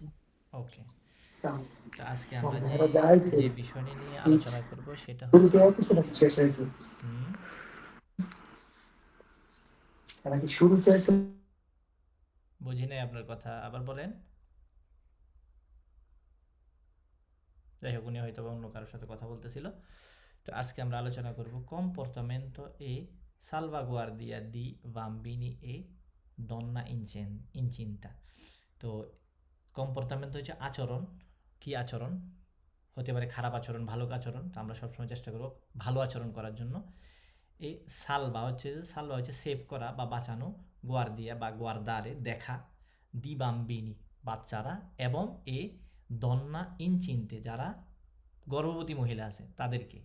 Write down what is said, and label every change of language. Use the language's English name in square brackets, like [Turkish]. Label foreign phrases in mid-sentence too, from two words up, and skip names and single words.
[Bangla] ওকে, তো আজকে আমরা যে যে বিষয় নিয়ে আলোচনা করব সেটা হচ্ছে হুম বুঝি নাই আপনার কথা, আবার বলেন। যাই হোক, উনি হয়তো বা অন্য কারোর সাথে কথা বলতেছিল। তো আজকে আমরা আলোচনা করব [Italian] comportamento e salvaguardia di bambini e donna incinta। [Bangla] তো কম্পোর্টামেন্ট হচ্ছে আচরণ। কি আচরণ? হতে পারে খারাপ আচরণ, ভালো আচরণ। তো আমরা সবসময় চেষ্টা করব ভালো আচরণ করার জন্য। এই সালভা হচ্ছে সেভ করা বা বাঁচানো, গুয়ার্দিয়া বা গুয়ার্দারে দেখা, [Italian] di bambini [Bangla] বাচ্চারা, এবং [Italian] e donna incinte [Bangla] যারা গর্ভবতী মহিলা আছে তাদেরকে।